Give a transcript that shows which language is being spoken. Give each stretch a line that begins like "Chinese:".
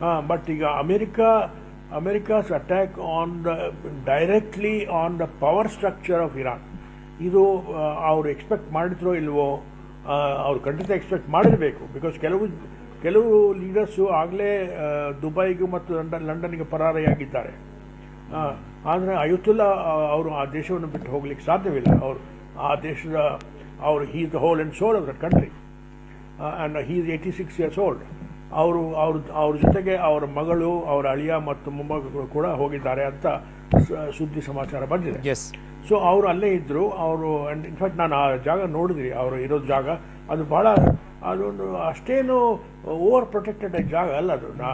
English: but ಈಗ America's attack directly on the power structure of Iran,
Kannada: ಇದು ಅವರು expect ಮಾಡಿದ್ರೋ ಇಲ್ವೋ? ಅವ್ರು ಖಂಡಿತ ಎಕ್ಸ್ಪೆಕ್ಟ್ ಮಾಡಿರಬೇಕು. ಬಿಕಾಸ್ ಕೆಲವು ಲೀಡರ್ಸು ಆಗಲೇ ದುಬೈಗೂ ಮತ್ತು ಲಂಡನ್ಗೆ ಪರಾರಿಯಾಗಿದ್ದಾರೆ. ಆದರೆ ಅಯುತುಲ್ಲಾ ಅವರು ಆ ದೇಶವನ್ನು ಬಿಟ್ಟು ಹೋಗ್ಲಿಕ್ಕೆ ಸಾಧ್ಯವಿಲ್ಲ. ಅವರು ಆ ದೇಶದ
English: he is the whole and soul of that country, and he is 86 years old.
Kannada: ಅವ್ರ ಜೊತೆಗೆ ಅವರ ಮಗಳು, ಅವರ ಅಳಿಯ ಮತ್ತು ಮೊಮ್ಮಗಳು ಕೂಡ ಹೋಗಿದ್ದಾರೆ ಅಂತ ಸುದ್ದಿ ಸಮಾಚಾರ ಬಂದಿದೆ. ಸೊ ಅವರು ಅಲ್ಲೇ ಇದ್ದರು. ಅವರು ಇನ್ಫ್ಯಾಕ್ಟ್ ನಾನು ಆ ಜಾಗ ನೋಡಿದ್ರಿ, ಅವರು ಇರೋ ಜಾಗ. ಅದು ಅದೊಂದು ಅಷ್ಟೇನು ಓವರ್ ಪ್ರೊಟೆಕ್ಟೆಡ್ ಜಾಗ ಅಲ್ಲ ಅದು.